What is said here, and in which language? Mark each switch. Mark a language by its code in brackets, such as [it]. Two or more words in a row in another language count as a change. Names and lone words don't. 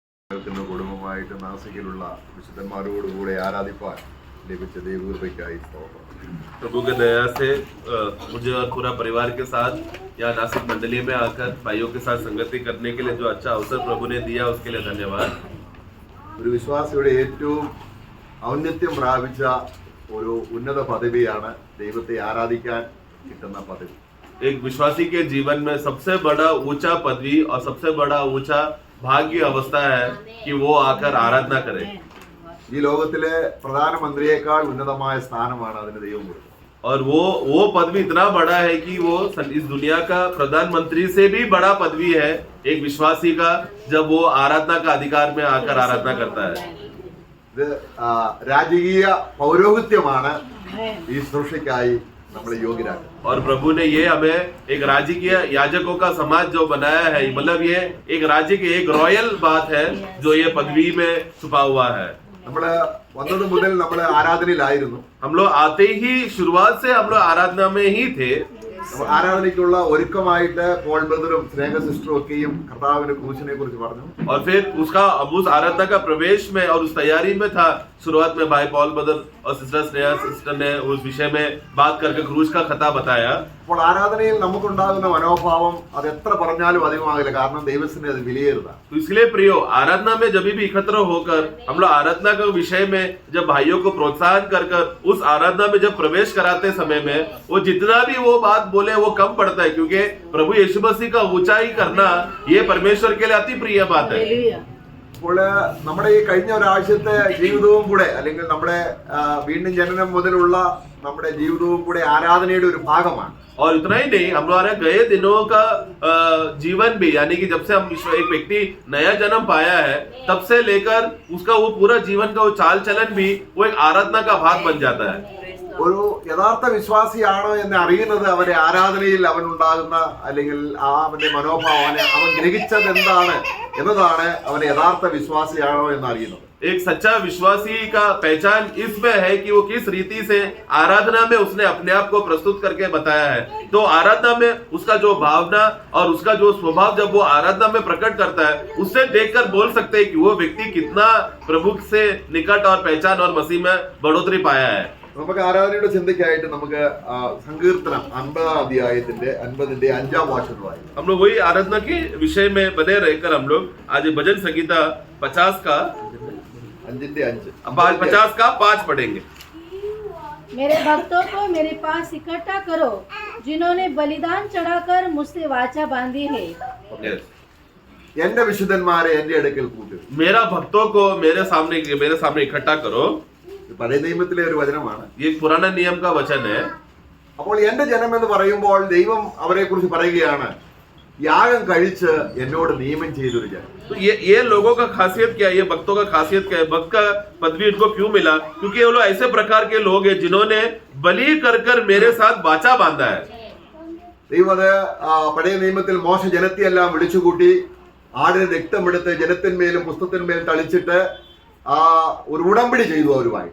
[ml] കുടുംബമായിട്ട് നാസിക്കിലുള്ള വിശുദ്ധന്മാരോടുകൂടെ ആരാധിപ്പാൻ ലഭിച്ച ദൈവകൃപയ്ക്കായി [hi] प्रभु के दया से मुझे और पूरा परिवार के साथ यहाँ नासिक मंडली में आकर भाइयों के साथ संगति करने के लिए जो अच्छा अवसर प्रभु ने दिया उसके लिए धन्यवाद। [ml] ഒരു വിശ്വാസിയുടെ ഏറ്റവും ഔന്നത്യം പ്രാപിച്ച ഒരു ഉന്നത പദവിയാണ് ദൈവത്തെ ആരാധിക്കാൻ കിട്ടുന്ന പദവി। [hi] एक विश्वासी के जीवन में सबसे बड़ा ऊंचा पदवी और सबसे बड़ा ऊंचा भाग्य अवस्था है कि वो आकर आराधना करे। [ml] ഈ ലോകത്തിലെ പ്രധാനമന്ത്രിയേക്കാൾ ഉന്നതമായ സ്ഥാനമാണ് അതിന് ദൈവം കൊടുത്തത്। [hi] और वो पदवी इतना बड़ा है कि वो इस दुनिया का प्रधानमंत्री से भी बड़ा पदवी है एक विश्वासी का, जब वो आराधना का अधिकार में आकर आराधना करता है। [ml] ഇത് രാജകീയ പൗരോഹിത്യമാണ് ഈ ശുശ്രൂഷയ്ക്കായി നമ്മളെ യോഗ്യരാക്കുന്നത്। [hi] और प्रभु ने ये हमें एक राजकीय याजकों का समाज जो बनाया है, मतलब ये एक राज्य की एक रॉयल बात है जो ये पदवी में छुपा हुआ है। [ml] നമ്മള് വന്നത് മുതൽ നമ്മള് ആരാധനയിലായിരുന്നു। [hi] हम लोग आते ही शुरुआत से हम लोग आराधना में ही थे। [ml] ആരാധനയ്ക്കുള്ള ഒരുക്കമായിട്ട് പോൾ ബ്രദറും സ്നേഹ സിസ്റ്ററും ഒക്കെയും കർത്താവിന്റെ ക്രൂശിനെ കുറിച്ച് പറഞ്ഞു। [hi] और फिर उस आराधना का प्रवेश में और उस तैयारी में था शुरुआत में भाई पॉल ब्रदर और सिस्टर स्नेहा सिस्टर ने उस विषय में बात करके क्रूस का खता बताया। [ml] അപ്പോൾ ആരാധനയിൽ നമുക്കുണ്ടാകുന്ന മനോഭാവം അത് എത്ര പറഞ്ഞാലും അധികമാകില്ല, കാരണം ദൈവത്തിന് അത് വിലയേറുക। [hi] तो इसलिए प्रियो, आराधना में जब भी एकत्र होकर हम लोग आराधना के विषय में जब भाइयों को प्रोत्साहन कर उस आराधना में जब प्रवेश कराते समय में वो जितना भी वो बात बोले वो कम पड़ता है, क्योंकि प्रभु यीशु मसीह का ऊंचाई करना ये परमेश्वर के लिए अति प्रिय बात है। [ml] അപ്പോൾ നമ്മുടെ ഈ കഴിഞ്ഞ ഒരാഴ്ചത്തെ ജീവിതവും കൂടെ, അല്ലെങ്കിൽ നമ്മുടെ വീണ്ടും ജനനം മുതലുള്ള നമ്മുടെ ജീവിതവും കൂടെ ആരാധനയുടെ ഒരു ഭാഗമാണ്। [hi] और इतना ही नहीं, हमारे गए दिनों का जीवन भी, यानी कि जब से हम एक व्यक्ति नया जन्म पाया है तब से लेकर उसका वो पूरा जीवन का वो चाल चलन भी वो एक आराधना का भाग बन जाता है। [ml] ഒരു യഥാർത്ഥ വിശ്വാസിയാണോ എന്ന് അറിയുന്നത് അവന്റെ ആരാധനയിൽ അവനുണ്ടാകുന്ന, അല്ലെങ്കിൽ അവന്റെ മനോഭാവം അവൻ ഗ്രഹിച്ചത് എന്താണ് എന്നതാണ് അവൻ യഥാർത്ഥ വിശ്വാസിയാണോ എന്ന് അറിയുന്നത്। [hi] एक सच्चा विश्वासी का पहचान इसमें है कि वो किस रीति से आराधना में उसने अपने आप को प्रस्तुत करके बताया है। तो आराधना में उसका जो भावना और उसका जो स्वभाव जब वो आराधना में प्रकट करता है, उससे देखकर बोल सकते हैं कि वो व्यक्ति कितना प्रभु से निकट और पहचान और मसीह में बढ़ोतरी पाया है। [ml] നമുക്ക് ആരാധനയുടെ ചിന്തയ്ക്കായിട്ട് നമുക്ക് സങ്കീർത്തനം 50 അധ്യായത്തിന്റെ 50ന്റെ 5-ാം വാക്യം വായിക്കാം। [hi] हम लोग वही आराधना के विषय में बने रहकर हम लोग आज भजन संगीता 50 का 5 पढ़ेंगे। मेरे भक्तों को मेरे पास इकट्ठा करो, जिन्होंने बलिदान चढ़ाकर मुझसे वाचा बांधी है। [ml] എന്റെ വിശുദ്ധന്മാരെ എന്റെ അടുക്കൽ കൂട്ടുക। [hi] मेरा भक्तों को मेरे सामने इकट्ठा करो। [ml] പഴയ നിയമത്തിലെ ഒരു വചനമാണ്, [hi] ये पुराना नियम का वचन है। [ml] അപ്പോൾ എന്റെ ജനം എന്ന് പറയുമ്പോൾ ദൈവം അവരെ കുറിച്ച് പറയുകയാണ്, യാഗം കഴിച്ച് എന്നോട് നിയമം ചെയ്തൊരു ജനം। [hi] तो ये लोगों का खासियत क्या है, ये भक्तों का खासियत क्या है, भक्त का पदवी इनको क्यों मिला? क्योंकि वो लोग ऐसे प्रकार के लोग हैं जिन्होंने बलि कर मेरे साथ वाचा बांधा है। [ml] ദൈവം അത് പഴയ നിയമത്തിൽ മോശ ജനത്തെയെല്ലാം വിളിച്ചുകൂട്ടി ആടിന് രക്തമെടുത്ത് ജനത്തിന്മേലും പുസ്തകത്തിന്മേലും തളിച്ചിട്ട് ഒരു ഉടമ്പടി ചെയ്തു അവരുമായിട്ട്।